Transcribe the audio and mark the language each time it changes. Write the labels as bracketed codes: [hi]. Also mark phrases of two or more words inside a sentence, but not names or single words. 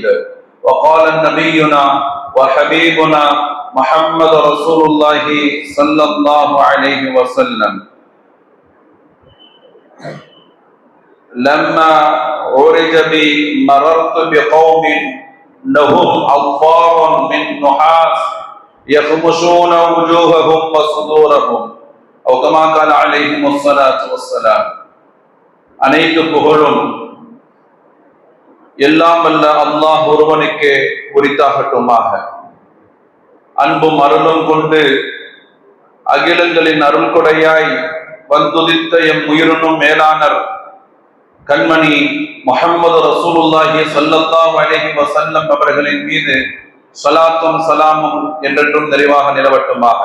[ar] وقال نبينا وحبيبنا محمد رسول الله صلى الله عليه وسلم: لما عرج بي مررت بقوم لهم أظفار من نحاس يخمشون وجوههم وصدورهم أو كما قال عليهم الصلاة والسلام. [ta] அனைத்து புகழும் எல்லாம் வல்ல அல்லாஹ் ஒருவனுக்கே உரித்தாகட்டுமாக. அன்பும் அருளும் கொண்டு அகிலங்களின் அருள் கொடையாய் வந்துதித்த எம் உயிரினும் மேலானர் கண்மணி முஹம்மது [ar] رسول الله صلى الله عليه وسلم [ta] அவர்களின் மீது ஸலாத்தும் ஸலாமும் என்றென்றும் நிறைவாக நிலவட்டுமாக.